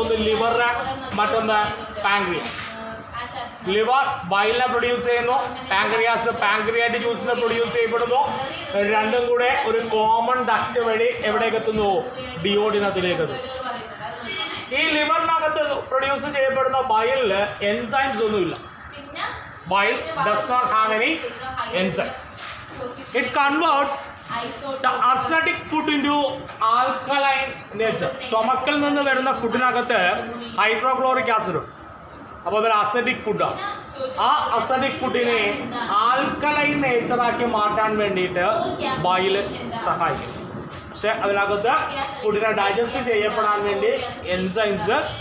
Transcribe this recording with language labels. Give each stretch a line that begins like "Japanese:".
Malayalam: ഒന്ന് ലിവർ, മറ്റൊന്ന് pancreas. Liver ബൈലിനെ produce ചെയ്യുന്നു, പാൻക്രിയാസ് പാൻക്രിയാറ്റിക് ജ്യൂസിനെ പ്രൊഡ്യൂസ് ചെയ്യപ്പെടുന്നു. രണ്ടും കൂടെ ഒരു കോമൺ ഡക്റ്റ് വഴി എവിടേക്ക് എത്തുന്നു? ഡിയോഡിനത്തിലേക്ക് എത്തുന്നു. ഈ ലിവറിനകത്ത് പ്രൊഡ്യൂസ് ചെയ്യപ്പെടുന്ന ബൈലില് എൻസൈംസ് ഒന്നുമില്ല.
English: Bile does not have any enzymes. It converts the acidic food into alkaline nature.
Malayalam: സ്റ്റൊമക്കിൽ നിന്ന് വരുന്ന ഫുഡിനകത്ത് ഹൈഡ്രോക്ലോറിക് ആസിഡ് ഉണ്ട്. അപ്പോൾ അതൊരു അസിഡിക് ഫുഡാണ്. ആ അസിഡിക് ഫുഡിനെ ആൽക്കലൈൻ നേച്ചറാക്കി മാറ്റാൻ വേണ്ടിയിട്ട് ബൈല് സഹായിക്കും. പക്ഷെ അതിനകത്ത് ഫുഡിനെ ഡൈജസ്റ്റ് ചെയ്യപ്പെടാൻ വേണ്ടി എൻസൈംസ്.